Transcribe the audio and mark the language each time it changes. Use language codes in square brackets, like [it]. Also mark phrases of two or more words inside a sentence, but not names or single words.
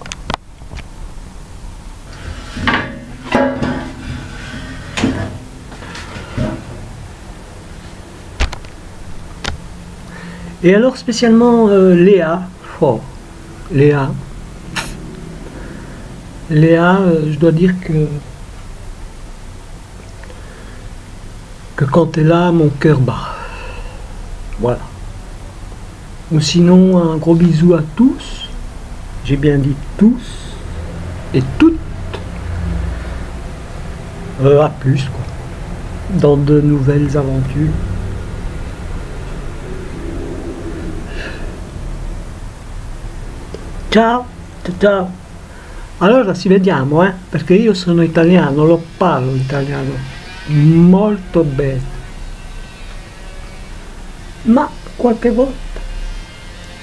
[fr] Et alors spécialement Léa, oh, Léa, je dois dire que quand elle est là, mon cœur bat. Voilà. Ou sinon, un gros bisou à tous, j'ai bien dit tous et toutes, à plus quoi, dans de nouvelles aventures. [it] Ciao, ciao. Allora ci vediamo, perché io sono italiano, lo parlo italiano molto bene, ma qualche volta.